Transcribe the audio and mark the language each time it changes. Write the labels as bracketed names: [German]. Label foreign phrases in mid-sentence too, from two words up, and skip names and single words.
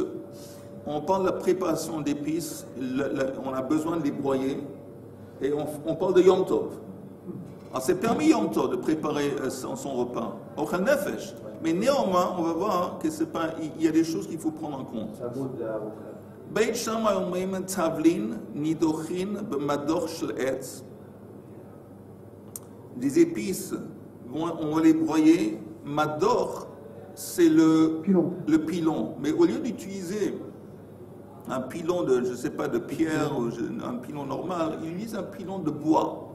[French] On parle de la préparation d'épices, on a besoin de les broyer, et on parle de Yom Tov. Alors c'est permis Yom Tov de préparer son repas, [Hebrew] אוכל נפש, [French] mais néanmoins on va voir que c'est pas, il y a des choses qu'il faut prendre en compte. Ça goûte de la [Hebrew] בית שמאי אומרים תבלין נדוכין במדור של עץ. [French] Des épices, on va les broyer. Mador, c'est le pilon. Mais au lieu d'utiliser un pilon de, je sais pas, de pierre ou un pilon normal, il utilise un pilon de bois.